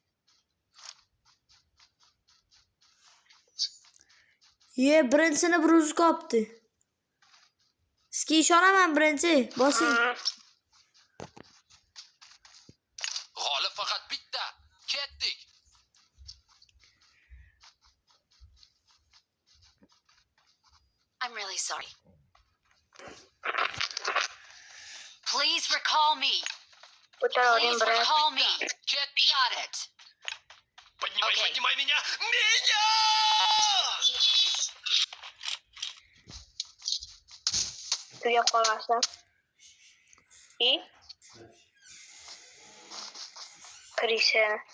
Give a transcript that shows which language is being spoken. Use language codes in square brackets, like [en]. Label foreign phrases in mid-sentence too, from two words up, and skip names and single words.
[uz] Birinchisini bir o'zi kopdi. Sizga ishonaman birinchi. Bosing. G'olib faqat bitta. Ketdik. [en] I'm really sorry. Please recall me. [uz] Ko'taravering [en] Please [uz] biroz. [en] recall me. [uz] Ketdik. [en] Got it. Okay. [ru] Поднимай меня. Меня! [uz] Tugab qolmasdan. Kirishni.